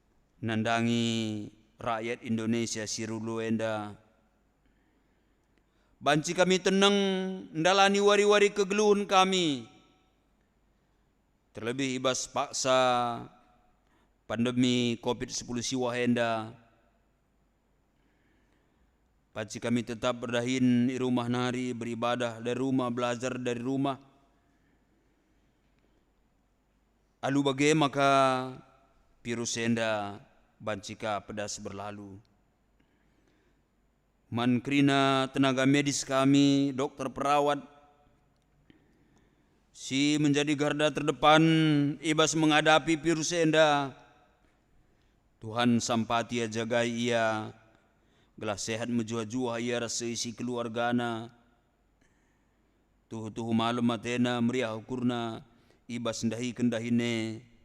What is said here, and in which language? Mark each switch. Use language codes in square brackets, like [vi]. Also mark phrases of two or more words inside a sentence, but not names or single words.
[btx] nandangi rakyat Indonesia sirulu enda Banci kami tenang ndalani wari-wari kegeluhun kami. Terlebih ibas paksa pandemi COVID-19 siwa henda. Banci kami tetap berdahin di rumah nari, [id] beribadah dari rumah, belajar dari rumah. [btx] Alu bagai maka virus henda bancika pedas berlalu. [id] Mankrina tenaga medis kami, dokter perawat, si menjadi garda terdepan ibas menghadapi virus enda. [btx] Tuhan sampati jagai ia, gelah sehat menjua-jua ia rasa isi keluargana. Tuh malam matena meriah ukurna ibas ndahi kendahine.